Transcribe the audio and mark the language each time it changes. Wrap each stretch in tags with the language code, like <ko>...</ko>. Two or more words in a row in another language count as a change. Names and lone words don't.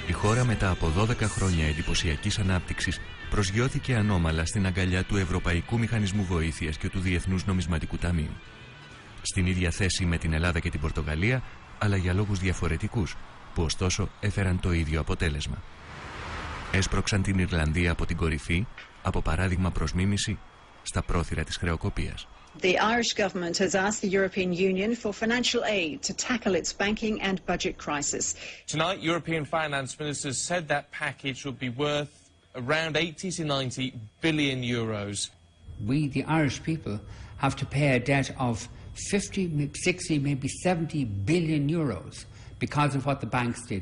<el>Η χώρα μετά από 12 χρόνια εντυπωσιακής ανάπτυξης προσγειώθηκε ανώμαλα στην αγκαλιά του Ευρωπαϊκού Μηχανισμού Βοήθειας και του Διεθνούς Νομισματικού Ταμείου. Στην ίδια θέση με την Ελλάδα και την Πορτογαλία, αλλά για λόγους διαφορετικούς, που ωστόσο έφεραν το ίδιο αποτέλεσμα. Έσπρωξαν την Ιρλανδία από την κορυφή, από παράδειγμα προς μίμηση, στα πρόθυρα της χρεοκοπίας.</el> <en>The Irish government has asked the European Union for financial aid to tackle its banking and budget crisis. Tonight, European finance ministers said that package would be worth around 80 to 90 billion euros. We, the Irish people, have to pay a debt of 50, 60, maybe 70 billion euros because of what the banks did.</en>